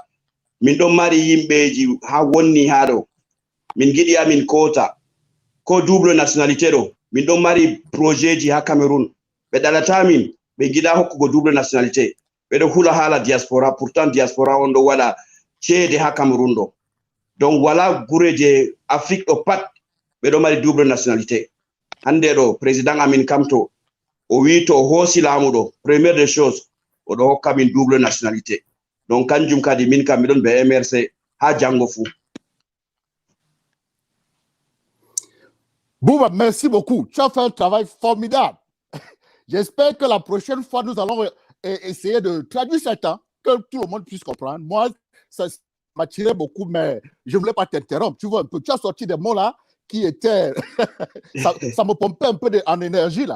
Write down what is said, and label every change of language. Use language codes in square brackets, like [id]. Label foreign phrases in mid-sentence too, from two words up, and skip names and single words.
[ff] Min ɗon mari yimɓeji ha wonni ha ɗo min giɗi amin kota ko [fr] double nationalité [ff] ɗo min ɗon mari projet ji ha Cameroun ɓe ɗalata min ɓe giɗa hokkugo [fr] double nationalité [ff] ɓeɗo hula hala diaspora pourtant diaspora on ɗo waɗa ceede ha Cameroun ɗo. Donc wala gure je Afrique ɗo pat ɓeɗo mari [fr] double nationalité. [ff] Hande ɗo président amin kamto o wi to o hoosi laamu ɗo [fr] première des choses [ff] oɗo hokka min [fr] double nationalité. [ff] Donc kanjum kadi min kam miɗon be MRC ha jango fu. [fr] Bouba, merci beaucoup. Tu as fait un travail formidable. J'espère que la prochaine fois, nous allons essayer de traduire ça, que tout le monde puisse comprendre. Moi, ça m'attirait beaucoup, mais je ne voulais pas t'interrompre. Tu vois un peu, tu as sorti des mots là qui étaient... ça me pompait un peu en énergie là.